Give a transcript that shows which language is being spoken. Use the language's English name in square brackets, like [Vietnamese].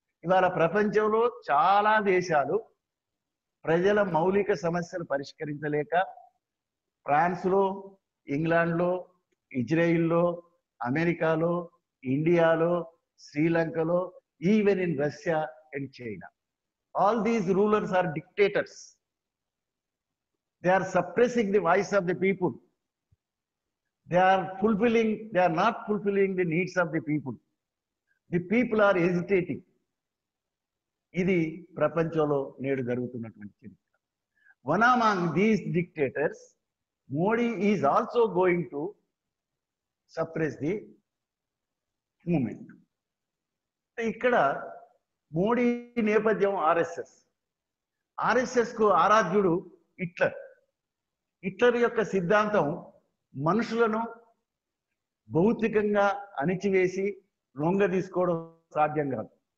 [Telugu] ఇవాళ ప్రపంచంలో చాలా దేశాలు ప్రజల మౌలిక సమస్యలు పరిష్కరించలేక ఫ్రాన్స్లో, ఇంగ్లాండ్లో, ఇజ్రాయిల్లో, అమెరికాలో, ఇండియాలో, శ్రీలంకలో, [English] Even in Russia and China, all these rulers are dictators. They are suppressing the voice of the people. They are not fulfilling the needs of the people. The people are hesitating. [Telugu] ఇది ప్రపంచంలో నేడు జరుగుతున్నటువంటి చరిత్ర. [English] One among these dictators, Modi is also going to suppress the movement. [Telugu] ఇక్కడ మోడీ నేపథ్యం RSS కు ఆరాధ్యుడు Hitler యొక్క సిద్ధాంతం మనుషులను భౌతికంగా అణిచివేసి లొంగ తీసుకోవడం సాధ్యం కాదు.